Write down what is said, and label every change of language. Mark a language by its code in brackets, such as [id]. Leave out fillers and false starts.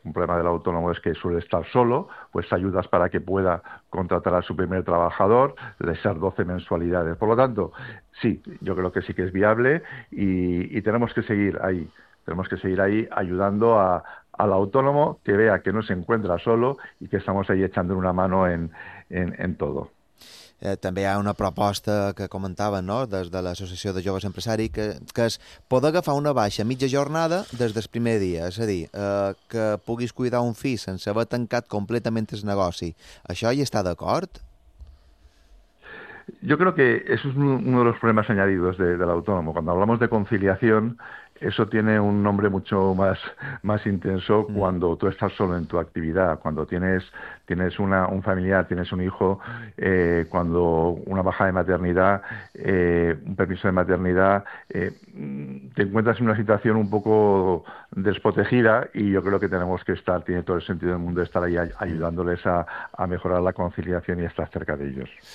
[es] Un problema del autónomo es que suele estar solo, pues ayudas para que pueda contratar a su primer trabajador, de ser 12 mensualidades. Por lo tanto, sí, yo creo que sí que es viable y tenemos que seguir ahí. Tenemos que seguir ahí ayudando al autónomo, que vea que no se encuentra solo y que estamos ahí echando una mano en todo. [ca] També hi ha una proposta que comentava, no?, des de l'Associació de Joves Empresaris, que és poder agafar una baixa mitja jornada des del primer dia, és a dir, que puguis cuidar un fill sense haver tancat completament el negoci. Això hi està d'acord? [es] Yo creo que eso es uno de los problemas añadidos del autónomo. Cuando hablamos de conciliación, eso tiene un nombre mucho más intenso cuando tú estás solo en tu actividad, cuando tienes un familiar, tienes un hijo, cuando una baja de maternidad, un permiso de maternidad, te encuentras en una situación un poco desprotegida, y yo creo que tenemos que estar, tiene todo el sentido del mundo estar ahí ayudándoles a mejorar la conciliación y estar cerca de ellos.